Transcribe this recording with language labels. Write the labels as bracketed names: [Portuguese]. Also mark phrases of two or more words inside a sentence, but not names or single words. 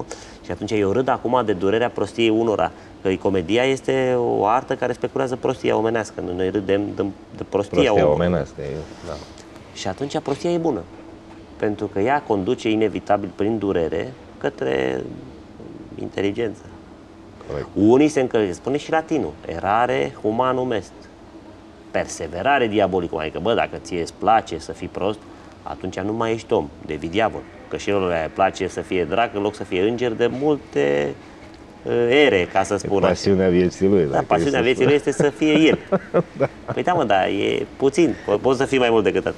[Romanian] Și atunci eu râd acum de durerea prostiei unora. Că comedia este o artă care speculează prostia omenească. Noi râdem de prostia omenească. Da. Și atunci prostia e bună. Pentru că ea conduce inevitabil prin durere către inteligență. Corect. Unii se încălzesc, spune și latinul, [Latin] erare humanum est, perseverare diabolicum, [Romanian] adică bă, dacă ție îți place să fii prost, atunci nu mai ești om, devii diavol. Că și lor le place să fie drac în loc să fie înger de multe ere, ca să spun așa. Pasiunea vieții lui. Da, pasiunea vieții lui este să fie el. Da. Păi da, mă, da, e puțin, poți să fii mai mult decât atât.